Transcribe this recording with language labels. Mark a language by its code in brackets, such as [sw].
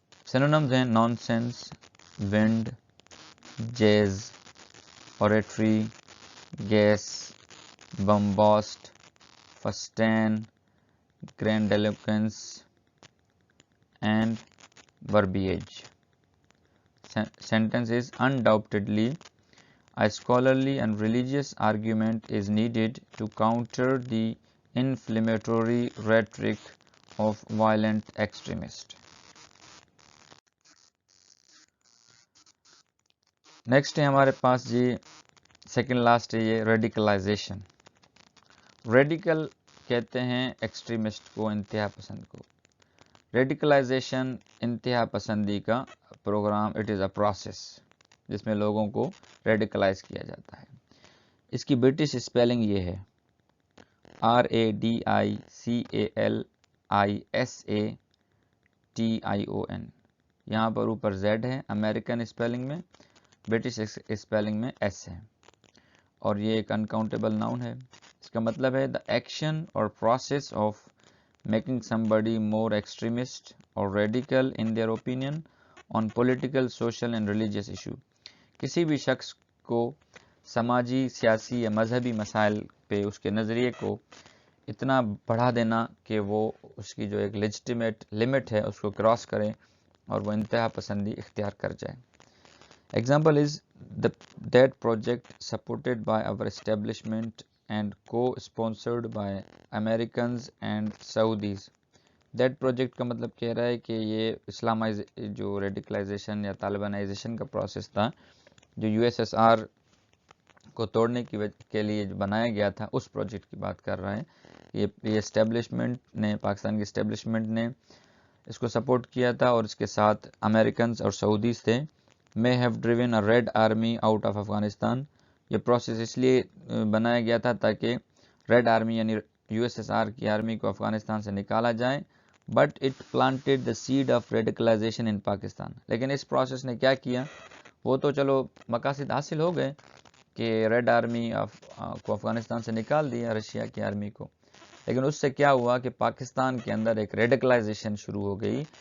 [en] Synonyms ہیں nonsense, wind, جیز، oratory, gas, bombast, fustian, grandiloquence and verbiage. Sentence is undoubtedly a scholarly and religious argument is needed to counter the inflammatory rhetoric of violent extremists. [ur] Next ہے ہمارے پاس جی second last ہے یہ radicalisation. Radical کہتے ہیں extremist کو، انتہا پسند کو. ریڈیکلائزیشن انتہا پسندی کا programme, it is a process جس میں لوگوں کو ریڈیکلائز کیا جاتا ہے. اس کی برٹش اسپیلنگ یہ ہے RADICALISATION. یہاں پر اوپر Z ہے امریکن اسپیلنگ میں، برٹش اسپیلنگ میں S ہے، اور یہ ایک انکاؤنٹیبل ناؤن ہے. [en] اس کا مطلب ہے دا ایکشن اور process of making somebody more extremist or radical in their opinion on political, social and religious issue. [ur] کسی بھی شخص کو سماجی، سیاسی یا مذہبی مسائل پہ اس کے نظریے کو اتنا بڑھا دینا کہ وہ اس کی جو ایک لیجٹیمیٹ لمٹ ہے اس کو کراس کرے اور وہ انتہا پسندی اختیار کر جائے. [en] Example is that project supported by our establishment and co-sponsored by Americans and Saudis. [ur] That project کا مطلب کہہ رہا ہے کہ یہ جو ریڈیکلائزیشن یا طالبانائزیشن کا پروسیس تھا جو یو ایس ایس آر کو توڑنے کے لیے جو بنایا گیا تھا اس پروجیکٹ کی بات کر رہا ہے. یہ اسٹیبلشمنٹ نے پاکستان کی اسٹیبلشمنٹ نے اس کو سپورٹ کیا تھا اور اس کے ساتھ امریکنز اور سعودیز تھے. [en] may have driven a red army out of Afghanistan. [ur] یہ پروسیس اس لیے بنایا گیا تھا تاکہ ریڈ آرمی یعنی یو ایس ایس آر کی آرمی کو افغانستان سے نکالا جائے. [en] But it planted the seed of radicalisation in Pakistan. [ur] لیکن اس پروسیس نے کیا کیا, وہ تو چلو مقاصد حاصل ہو گئے کہ ریڈ آرمی کو افغانستان سے نکال دیا رشیا کی آرمی کو, لیکن اس سے کیا ہوا کہ پاکستان کے اندر ایک ریڈیکلائزیشن شروع ہو گئی.